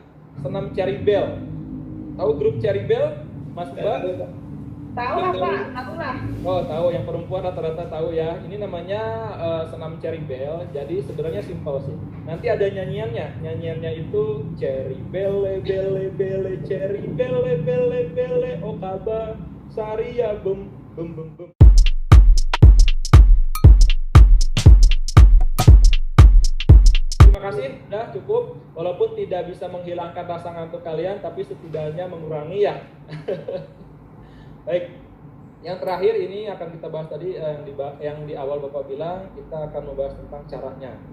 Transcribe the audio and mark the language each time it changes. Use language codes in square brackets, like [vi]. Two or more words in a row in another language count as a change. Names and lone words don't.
[id] Senam Cherry Bell. Tahu grup Cherry Bell, Mas Mbak? Tahu lah, Pak, tahu lah. Oh, tahu, yang perempuan rata-rata tahu ya. Ini namanya senam Cherry Bell. Jadi sebenarnya simpel sih. Nanti ada nyanyiannya. Nyanyiannya itu Cherry Belle belle belle Cherry Belle belle belle oh kaba saria bem bem bem bem. Terima kasih, udah cukup. Walaupun tidak bisa menghilangkan rasa ngantuk kalian, tapi setidaknya mengurangi ya. Baik, yang terakhir ini akan kita bahas tadi yang di awal Bapak bilang, kita akan membahas tentang caranya.